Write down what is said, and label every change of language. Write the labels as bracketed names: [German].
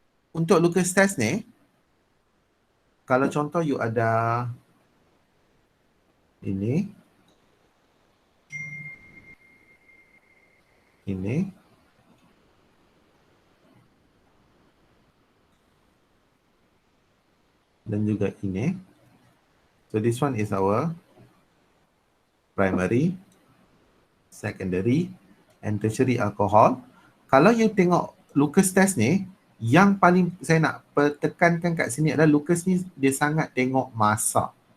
[Malay] Untuk Lucas test ni, kalau contoh you ada ini, dan juga ini. [English] So this one is our primary, secondary and tertiary alcohol. [Malay] Kalau you tengok Lucas test ni, yang paling saya nak tekankan kat sini adalah Lucas ni dia sangat tengok masa.